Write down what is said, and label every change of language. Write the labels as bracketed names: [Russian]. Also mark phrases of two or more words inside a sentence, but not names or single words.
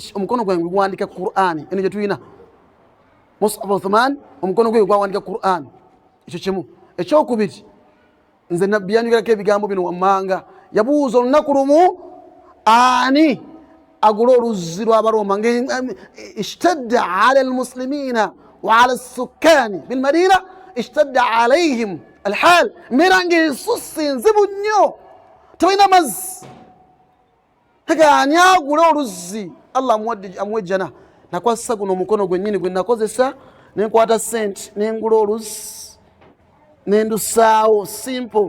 [Ganda] Omukono gwange gwandika Qur'ani, eno gye tulina Mus'haf Uthman, omukono gwe gwawandika Qur'an. Ekyo kimu. Ekyokubiri, nze Nabbi yanyogerako ebigambo bino wammanga, yabuuza olunaku lumu ani agula oluzzi lw'Abaroma, [Arabic] اشتد على المسلمين وعلى سكان المدينة اشتد عليهم الحال, [Ganda] embeera ng'esusse nzibu nnyo, tebalina mazzi. Ani agula oluzzi Allah amuwa ejjana? Nakwasa guno omukono gwennyini gwe nakozesa, nenkwata sente nengula oluzzi nendusaawo, simple.